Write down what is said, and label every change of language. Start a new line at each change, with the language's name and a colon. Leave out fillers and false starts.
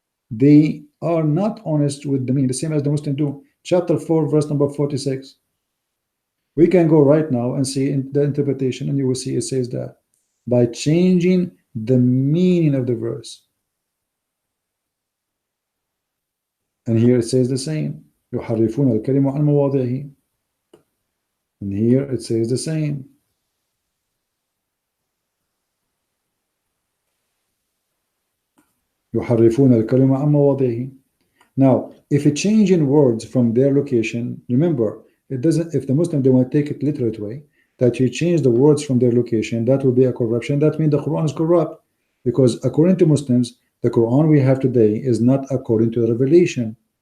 English: They are not honest with the meaning, the same as the Muslims do. Chapter 4 verse number 46. We can go right now and see in the interpretation, and you will see it says that by changing the meaning of the verse. And here it says the same.
Arabic: يحرفون الكلمة عن مواضعه.
English: And here it says the same.
Arabic: يحرفون الكلمة عن مواضعه.
English: Now, if it changing words from their location, remember, it doesn't. If the Muslim, they want to take it literate way, that you change the words from their location, that will be a corruption. That means the Quran is corrupt, because according to Muslims, the Quran we have today is not according to the revelation.